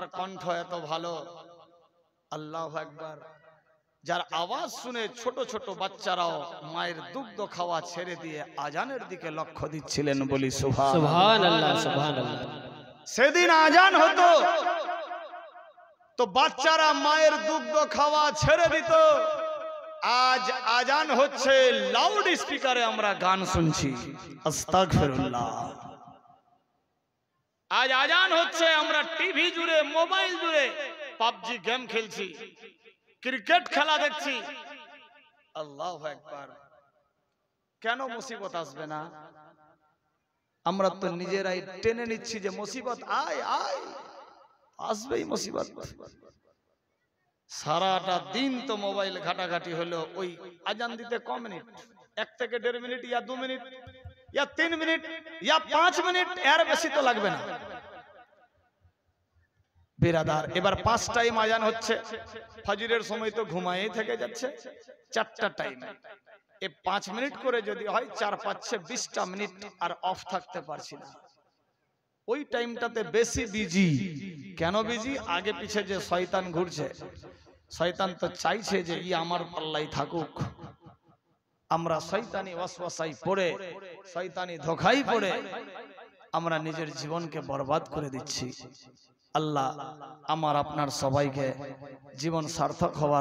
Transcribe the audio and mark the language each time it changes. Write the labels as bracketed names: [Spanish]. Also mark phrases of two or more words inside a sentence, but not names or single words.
[Bangla] কণ্ঠ এত ভালো [Arabic] الله أكبر [Bangla] যার আওয়াজ শুনে ছোটো ছোটো বাচ্চারাও মায়ের দুগ্ধ খাওয়া ছেড়ে দিয়ে আজানের দিকে লক্ষ্য দিচ্ছিলেন বলি [Arabic] سبحان الله سبحان الله [Bangla] সেদিন আজান হতো তো বাচ্চারা মায়ের দুগ্ধ খাওয়া ছেড়ে দিত আজ আজান হচ্ছে লাউড স্পীকারে আমরা গান শুনছি আস্তাগফিরুল্লাহ আজ আজান হচ্ছে আমরা টিভি জুড়ে মোবাইল জুড়ে পাবজি গেম খেলছি ক্রিকেট খেলা দেখছি [Arabic] الله أكبر [Bangla] কেন মুসিবত আসবে না আমরা তো নিজেরাই টেনে নিচ্ছি যে মুসিবত আয় আয় আসবেই মুসিবত সারাটা দিন তো মোবাইল ঘাটাঘাটি হলো ওই আজান দিতে ক মিনিট 1 থেকে 1.5 মিনিট বা 2 মিনিট বা 3 মিনিট বা 5 মিনিট এর বেশি তো লাগবে না বেরাদার এবার 5 টাইম আজান হচ্ছে ফজরের সময় তো ঘুমিয়েই থেকে যাচ্ছে 4টা টাইম এ 5 মিনিট করে যদি হয় 4 5 20টা মিনিট আর অফ থাকতে পারছি না ওই টাইমটাতে বেশি বিজি কেন বিজি আগে পিছে যে শয়তান ঘুরছে শয়তান তো চাইছে যে ই আমার পাল্লাই থাকুক আমরা শয়তানি ওয়াসওয়াসায় পড়ে শয়তানি ধোঁকায় পড়ে আমরা নিজের জীবনকে বরবাদ করে দিচ্ছি আল্লাহ আমার আপনার সবাইকে জীবন সার্থক হওয়ার